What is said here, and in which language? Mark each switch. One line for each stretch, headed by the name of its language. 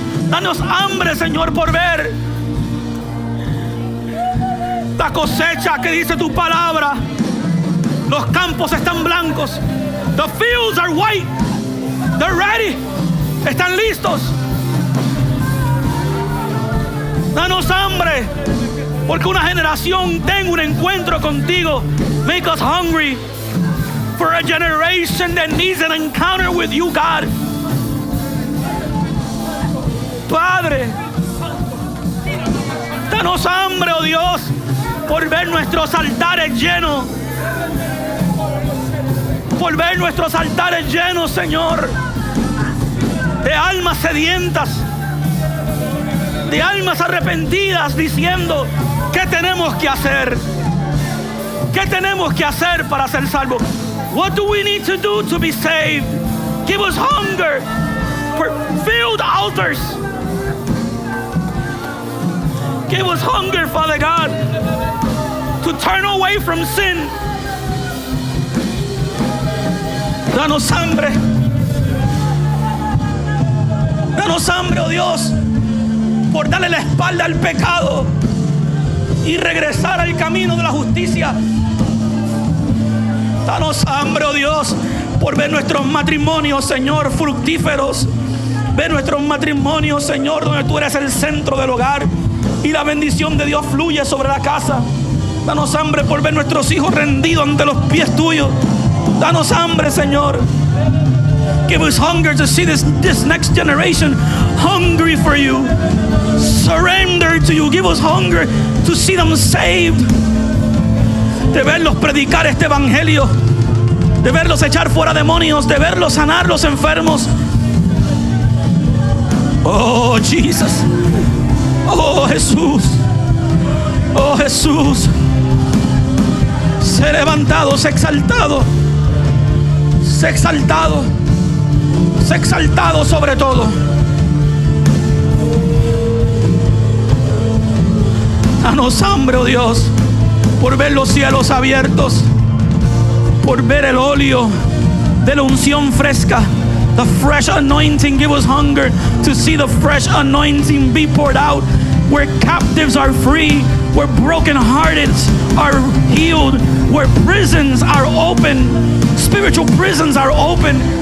Spanish: Danos hambre, Señor, por ver la cosecha que dice tu palabra. Los campos están blancos.
English: The fields are white. They're ready.
Spanish: Están listos. Danos hambre porque una generación tenga un encuentro contigo.
English: Make us hungry for a generation that needs an encounter with you, God.
Spanish: Padre, danos hambre, oh Dios, por ver nuestros altares llenos. Por ver nuestros altares llenos, Señor, de almas sedientas, de almas arrepentidas, diciendo: ¿qué tenemos que hacer? ¿Qué tenemos que hacer para ser salvos?
English: What do we need to do to be saved? Give us hunger for filled altars. Give us hunger, Father God, to turn away from sin.
Spanish: Danos hambre. Danos hambre, oh Dios, por darle la espalda al pecado y regresar al camino de la justicia. Danos hambre, oh Dios, por ver nuestros matrimonios, Señor, fructíferos. Ver nuestros matrimonios, Señor, donde tú eres el centro del hogar y la bendición de Dios fluye sobre la casa. Danos hambre por ver nuestros hijos rendidos ante los pies tuyos. Danos hambre, Señor.
English: Give us hunger to see this next generation hungry for you, surrender to you. Give us hunger to see them saved.
Spanish: De verlos predicar este evangelio, de verlos echar fuera demonios, de verlos sanar los enfermos. Oh, Jesus. Oh, Jesús. Oh, Jesús. Sé levantado, sé exaltado. Sé exaltado. Sé exaltado sobre todo. Danos hambre, oh Dios, por ver los cielos abiertos, por ver el óleo de la unción fresca,
English: the fresh anointing. Give us hunger to see the fresh anointing be poured out, where captives are free, where brokenhearted are healed, where prisons are open, spiritual prisons are open.